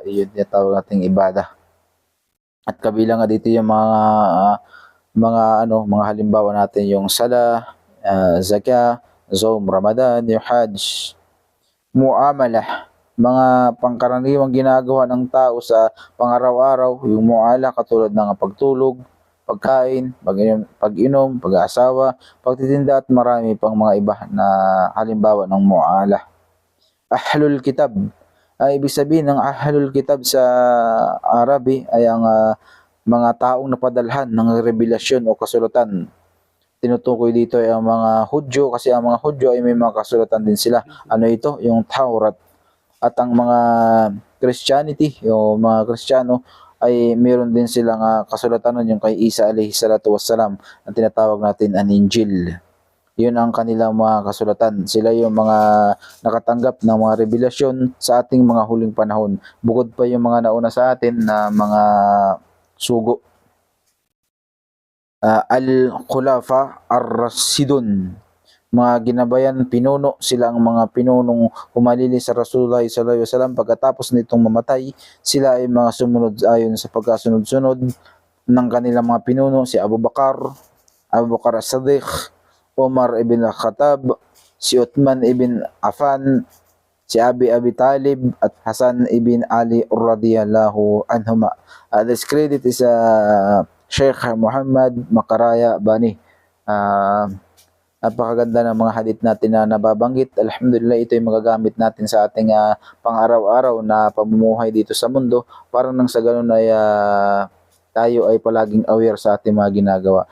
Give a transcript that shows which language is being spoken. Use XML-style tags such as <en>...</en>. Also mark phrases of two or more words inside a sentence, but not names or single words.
<tl>Iyon tinatawag nating ibada. At kabilang nga dito yung mga halimbawa natin yung sala, zakah, Zoom, Ramadan, yung Hajj, muamalah, mga pangkaraniwang ginagawa ng tao sa pang-araw-araw, yung muala katulad ng pagtulog, pagkain, pag-inom, pag-aasawa, pagtitinda at marami pang mga iba na halimbawa ng mu'ala.</tl> <ar>أهل الكتاب.</ar> <tl>Ibig sabihin ng</tl> <ar>أهل الكتاب</ar> <tl>sa Arabi ay ang mga taong napadalhan ng revelasyon o kasulatan. Tinutukoy dito ay ang mga Hudyo kasi ang mga Hudyo ay may mga kasulatan din sila. Ano ito? Yung Taurat. At ang mga Christianity, yung mga Kristiyano, ay meron din silang kasulatan nun yung kay Isa</tl> <ar>عليه الصلاة والسلام</ar> <tl>ang tinatawag natin ang Injil. Yun ang kanilang mga kasulatan. Sila yung mga nakatanggap ng mga revelasyon sa ating mga huling panahon. Bukod pa yung mga nauna sa atin na mga sugo.</tl> <ar>الخلفاء الراشدون,</ar> <tl>mga ginabayan, pinuno, sila ang mga pinunong humalili sa Rasulullah</tl> <ar>صلى الله عليه وسلم.</ar> <tl>Pagkatapos nitong mamatay, sila ay mga sumunod ayon sa pagkasunod-sunod ng kanilang mga pinuno, si Abu Bakar as-Siddiq, Umar ibn Khattab, si Uthman ibn Affan, si Abi Talib at Hasan ibn Ali</tl> <ar>رضي الله عنهما.</ar> <en>This credit is Sheikh Muhammad Makaraya Bani.</en> <tl>Napakaganda ng mga hadith natin na nababanggit. Alhamdulillah, ito ay magagamit natin sa ating pang-araw-araw na pamumuhay dito sa mundo para nang sa ganun ay tayo ay palaging aware sa ating mga ginagawa.</tl>